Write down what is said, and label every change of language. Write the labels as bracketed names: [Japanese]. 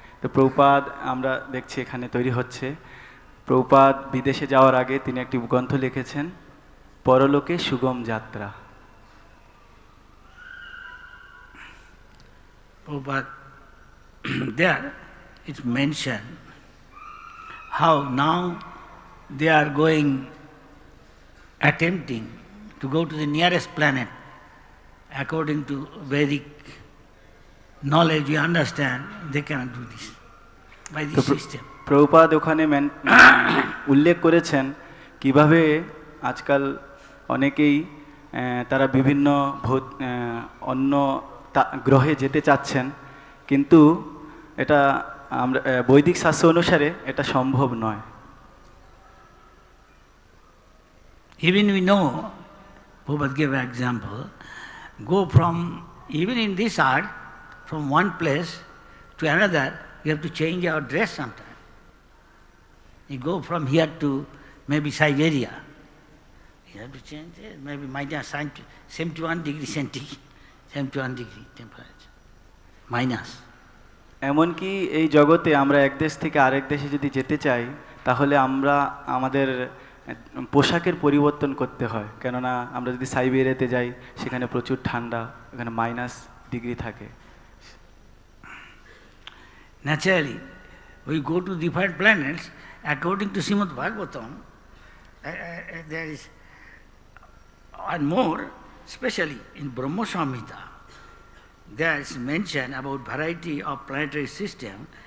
[Bangla] তো প্রভুপাদ আমরা দেখছি এখানে তৈরি হচ্ছে। প্রভুপাদ বিদেশে যাওয়ার আগে তিনি একটি গ্রন্থ লিখেছেন, পরলোকে সুগম যাত্রা। [English] Prabhupada, there it's mentioned how now they are attempting to go to the nearest planet according to Vedic knowledge. We understand they cannot do this by this system. [Bangla] Prabhupada ওখানে উল্লেখ করেছেন কিভাবে আজকাল অনেকেই তারা বিভিন্ন অন্য গ্রহে যেতে চাচ্ছেন, কিন্তু এটা আমরা বৈদিক শাস্ত্র অনুসারে এটা সম্ভব নয়। [English] Even we know, Prabhupada gave an example, go from, even in this earth, from one place to another, you have to change our dress sometime. You go from here to maybe Siberia, you have to change it, maybe minus 71 degrees centigrade, 71 degree temperature, minus. [Bangla] এমনকি এই জগতে আমরা এক দেশ থেকে আরেক দেশে যদি যেতে চাই তাহলে আমরা আমাদের পোশাকের পরিবর্তন করতে হয়, কেননা আমরা যদি সাইবেরিয়াতে যাই সেখানে প্রচুর ঠান্ডা, এখানে মাইনাস ডিগ্রি থাকে। [English] Naturally, we go to different planets. According to Srimad Bhagavatam, there is one more, especially in Brahma Samhita, there is mention about variety of planetary system.